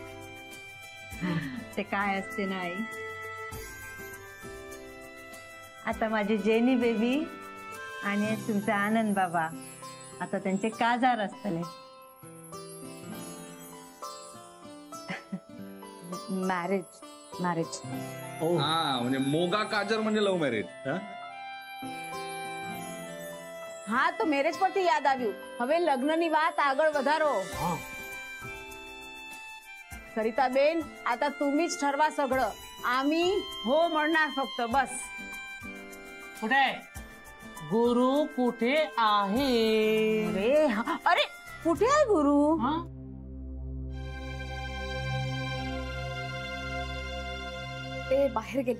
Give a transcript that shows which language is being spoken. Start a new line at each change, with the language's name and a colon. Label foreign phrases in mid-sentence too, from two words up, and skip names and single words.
Marathi: ते काय असते ना आई, आता माझी जेनी बेबी आणि तुमचा आनंद बाबा आता त्यांचे काजार असतले.
English: marriage marriage.
Marathi: हा म्हणजे
Konkani: मोगा काजर
Marathi: म्हणजे
English: love marriage.
Gujarati: હા તો મેરેજ પરથી યાદ આવ્યું. હવે લગ્નની વાત આગળ વધારો.
Marathi: सरिताबेन, आता तुम्हीच ठरवा सगळं. आम्ही हो म्हणणार फक्त बस. कुठे गुरु कुठे आहे? अरे कुठे आहे गुरु? ते बाहेर गेले.